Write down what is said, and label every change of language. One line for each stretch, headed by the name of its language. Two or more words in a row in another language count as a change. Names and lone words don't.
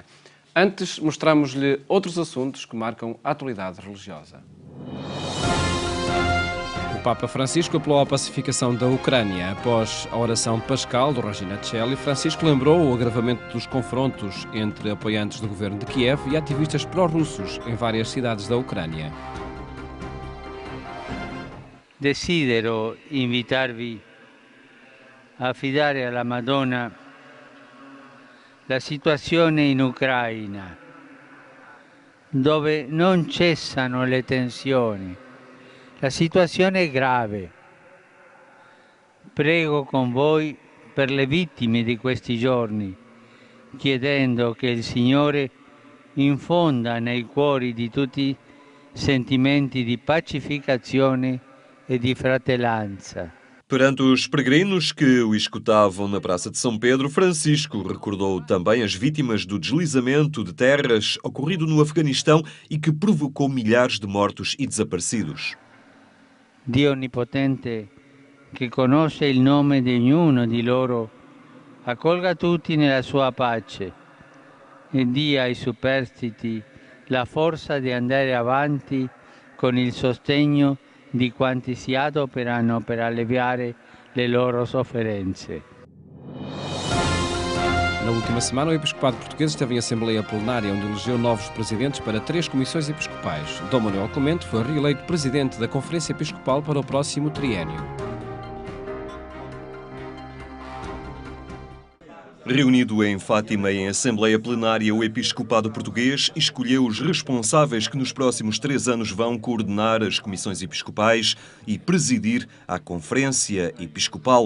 Portuguese: Antes, mostramos-lhe outros assuntos que marcam a atualidade religiosa. O Papa Francisco apelou à pacificação da Ucrânia. Após a oração pascal do Regina Celli, Francisco lembrou o agravamento dos confrontos entre apoiantes do governo de Kiev e ativistas pró-russos em várias cidades da Ucrânia.
Italian: Desidero invitarvi a affidare alla Madonna la situazione in Ucraina, dove non cessano le tensioni. La situazione è grave. Prego con voi per le vittime di questi giorni, chiedendo che il Signore infonda nei cuori di tutti sentimenti di pacificazione e di fratellanza.
Portuguese: Perante os peregrinos que o escutavam na Praça de São Pedro, Francisco recordou também as vítimas do deslizamento de terras ocorrido no Afeganistão e que provocou milhares de mortos e desaparecidos.
Italian: Dio Onnipotente, che conosce il nome di ognuno di loro, accolga tutti nella sua pace e dia ai superstiti la forza di andare avanti con il sostegno di quanti si adoperano per alleviare le loro sofferenze.
Portuguese: Na última semana, o Episcopado Português esteve em Assembleia Plenária, onde elegeu novos presidentes para 3 comissões episcopais. Dom Manuel Clemente foi reeleito presidente da Conferência Episcopal para o próximo triênio. Reunido em Fátima em Assembleia Plenária, o Episcopado Português escolheu os responsáveis que nos próximos 3 anos vão coordenar as comissões episcopais e presidir a Conferência Episcopal.